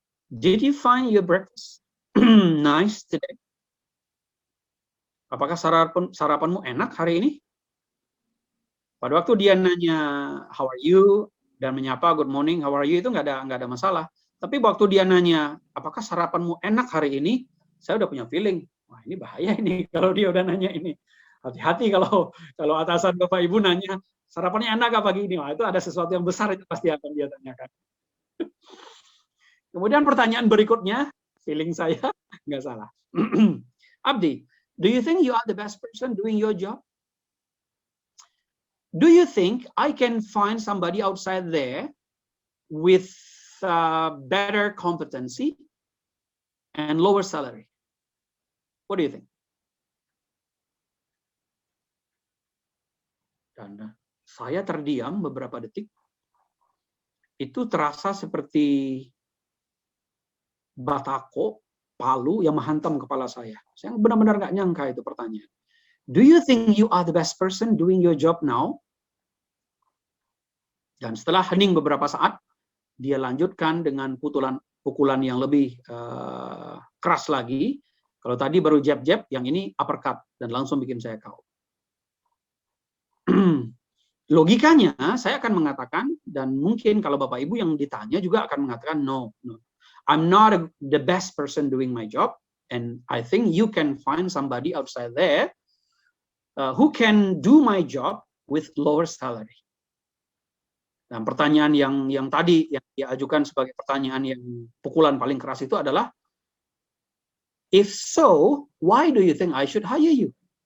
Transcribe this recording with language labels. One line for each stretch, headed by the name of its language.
English: Did you find your breakfast nice today?
Indonesian: Apakah sarapanmu enak hari ini? Pada waktu dia nanya
English: how are you
Indonesian: dan menyapa
English: good morning, how are you,
Indonesian: itu nggak ada masalah. Tapi waktu dia nanya apakah sarapanmu enak hari ini, saya udah punya feeling, wah ini bahaya ini kalau dia udah nanya ini. Hati-hati kalau atasan Bapak Ibu nanya sarapannya enak apa pagi ini, wah itu ada sesuatu yang besar itu pasti akan dia tanyakan. Kemudian pertanyaan berikutnya, feeling saya nggak salah.
English: Abdi, do you think you are the best person doing your job? Do you think I can find somebody outside there with better competency and lower salary? What do you think?
Indonesian: Dan saya terdiam beberapa detik. Itu terasa seperti batako, palu yang menghantam kepala saya. Saya benar-benar nggak nyangka itu pertanyaan.
English: Do you think you are the best person doing your job now?
Indonesian: Dan setelah hening beberapa saat, dia lanjutkan dengan pukulan yang lebih keras lagi. Kalau tadi baru jab-jab, yang ini uppercut dan langsung bikin saya KO. Logikanya saya akan mengatakan, dan mungkin kalau Bapak Ibu yang ditanya juga akan mengatakan no.
English: I'm not the best person doing my job, and I think you can find somebody outside there who can do my job with lower salary.
Indonesian: Dan pertanyaan yang tadi yang diajukan sebagai pertanyaan yang pukulan paling keras itu adalah,
English: if so, why do you think I should hire you?